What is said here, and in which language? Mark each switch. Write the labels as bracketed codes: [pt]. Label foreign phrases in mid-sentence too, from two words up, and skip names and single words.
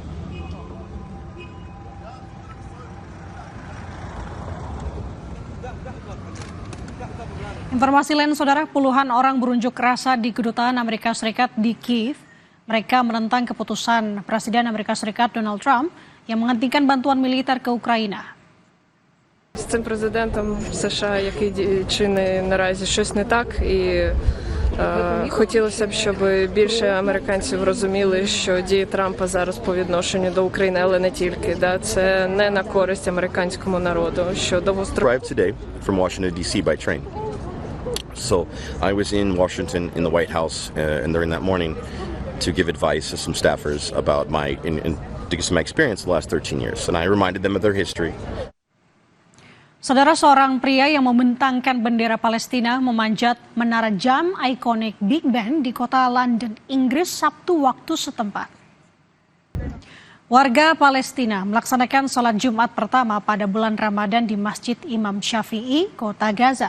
[id] Informasi lain, saudara, puluhan orang berunjuk rasa di kedutaan Amerika Serikat di Kiev. Mereka menentang keputusan Presiden Amerika Serikat Donald Trump yang menghentikan bantuan militer ke Ukraina. [uk] З цим президентом США, який чинить наразі щось не так, і хотілося б, щоб більше американців розуміли, що дії Трампа зараз по відношенню до України, але не тільки, це не на користь американському народу. Що [en] Arrived today from Washington D.C. by train. So I was in Washington in the White House, and during that morning to give advice to some staffers about my experience the last 13 years, and I reminded them of their history. [id] Saudara, seorang pria yang membentangkan bendera Palestina memanjat menara jam ikonik Big Ben di kota London, Inggris, Sabtu waktu setempat. Warga Palestina melaksanakan sholat Jumat pertama pada bulan Ramadan di Masjid Imam Syafi'i, kota Gaza.